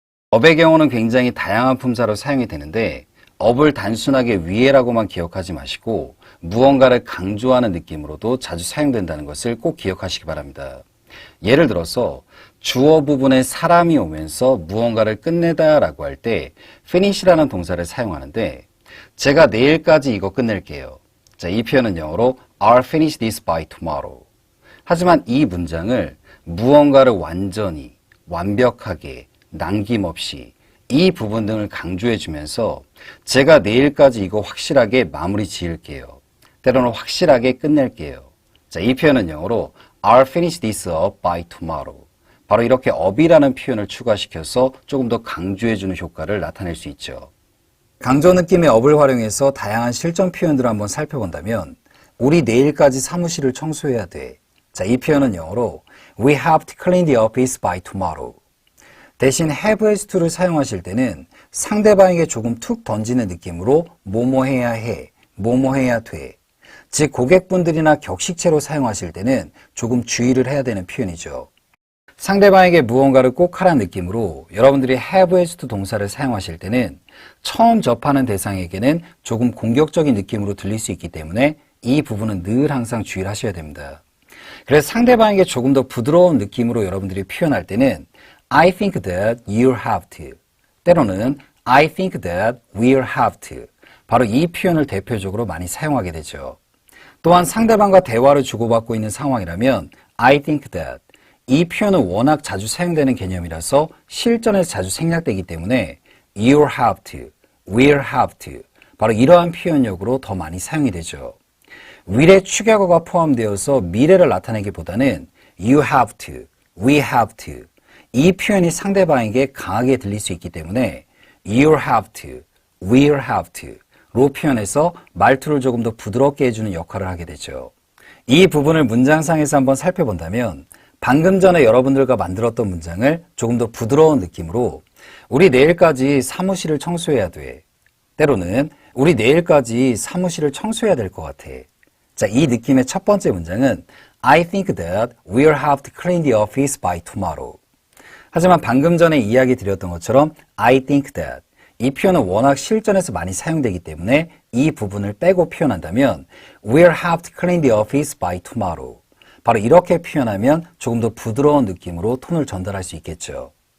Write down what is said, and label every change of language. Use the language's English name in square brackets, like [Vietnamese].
[Korean] 업의 경우는 굉장히 다양한 품사로 사용이 되는데 업을 단순하게 위에라고만 기억하지 마시고 무언가를 강조하는 느낌으로도 자주 사용된다는 것을 꼭 기억하시기 바랍니다. 예를 들어서 주어 부분에 사람이 오면서 무언가를 끝내다 라고 할 때 finish라는 동사를 사용하는데 제가 내일까지 이거 끝낼게요. 자, 이 표현은 영어로 [English] I'll finish this by tomorrow. [Korean] 하지만 이 문장을 무언가를 완전히, 완벽하게, 남김없이 이 부분 등을 강조해 주면서 제가 내일까지 이거 확실하게 마무리 지을게요. 때로는 확실하게 끝낼게요. 자, 이 표현은 영어로 [English] I'll finish this up by tomorrow. [Korean] 바로 이렇게 up이라는 표현을 추가시켜서 조금 더 강조해 주는 효과를 나타낼 수 있죠. 강조 느낌의 up을 활용해서 다양한 실전 표현들을 한번 살펴본다면 우리 내일까지 사무실을 청소해야 돼. 자, 이 표현은 영어로 [English] We have to clean the office by tomorrow. [Korean] 대신 have has to를 사용하실 때는 상대방에게 조금 툭 던지는 느낌으로 뭐뭐 해야 해, 뭐뭐 해야 돼. 즉 고객분들이나 격식체로 사용하실 때는 조금 주의를 해야 되는 표현이죠. 상대방에게 무언가를 꼭 하라는 느낌으로 여러분들이 have has to 동사를 사용하실 때는 처음 접하는 대상에게는 조금 공격적인 느낌으로 들릴 수 있기 때문에 이 부분은 늘 항상 주의를 하셔야 됩니다. 그래서 상대방에게 조금 더 부드러운 느낌으로 여러분들이 표현할 때는 [English] I think that you'll have to. [Korean] 때로는 [English] I think that we'll have to. [Korean] 바로 이 표현을 대표적으로 많이 사용하게 되죠. 또한 상대방과 대화를 주고받고 있는 상황이라면 [English] I think that. [Korean] 이 표현은 워낙 자주 사용되는 개념이라서 실전에서 자주 생략되기 때문에 [English] you'll have to, we'll have to. [Korean] 바로 이러한 표현력으로 더 많이 사용이 되죠. will의 축약어가 포함되어서 미래를 나타내기보다는 [English] you have to, we have to. [Korean] 이 표현이 상대방에게 강하게 들릴 수 있기 때문에 [English] you'll have to, we'll have to [Korean] 로 표현해서 말투를 조금 더 부드럽게 해주는 역할을 하게 되죠. 이 부분을 문장상에서 한번 살펴본다면 방금 전에 여러분들과 만들었던 문장을 조금 더 부드러운 느낌으로 우리 내일까지 사무실을 청소해야 돼. 때로는 우리 내일까지 사무실을 청소해야 될 것 같아. 자, 이 느낌의 첫 번째 문장은 [English] I think that we'll have to clean the office by tomorrow. [Korean] 하지만 방금 전에 이야기 드렸던 것처럼 [English] I think that [Korean] 이 표현은 워낙 실전에서 많이 사용되기 때문에 이 부분을 빼고 표현한다면 [English] We'll have to clean the office by tomorrow. [Korean] 바로 이렇게 표현하면 조금 더 부드러운 느낌으로 톤을 전달할 수 있겠죠.